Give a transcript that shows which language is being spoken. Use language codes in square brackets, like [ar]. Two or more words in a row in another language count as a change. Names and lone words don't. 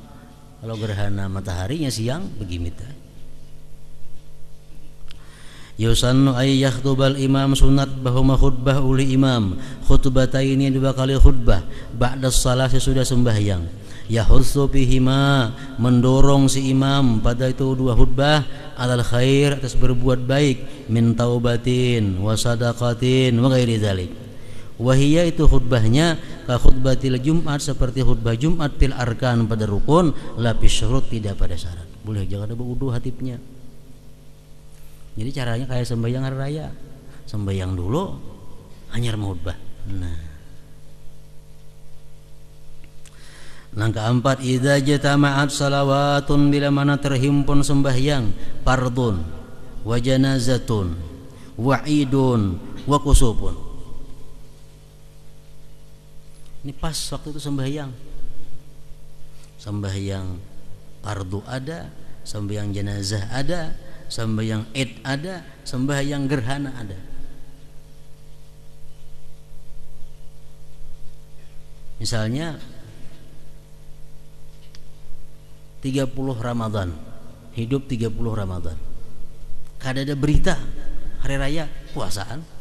[bjn] Kalau gerhana mataharinya siang begimit. [ar] يسن أي يخطب الإمام, [bjn] sunat bahwa khutbah oleh imam, khutbataini, 2 kali khutbah, [ar] بعد الصلاة, [bjn] sesudah sembahyang. [ar] يحض بهما, [bjn] mendorong si imam pada itu 2 khutbah, [ar] على الخير, [bjn] atas berbuat baik, [ar] من توبة وصدقة وغير ذلك. [bjn] Wahiyya, itu khutbahnya, [ar] كخطبة الجمعة, [bjn] seperti khutbah Jumat, [ar] في الأركان, [bjn] pada rukun, [ar] لا بالشروط, [bjn] tidak pada syarat. Boleh jangan ada berwudu hatibnya. Jadi caranya kayak sembahyang hari raya, sembahyang dulu hanyar khutbah. Nah keempat, [ar] إذا اجتمعت صلوات, [bjn] bila mana terhimpun sembahyang [ar] فرض وجنازة وعيد وكسوف. [bjn] Ini pas waktu itu sembahyang fardu ada, sembahyang jenazah ada, sembahyang id ada, sembahyang gerhana ada. Misalnya 30 Ramadan, hidup 30 Ramadan, kada ada berita hari raya puasa.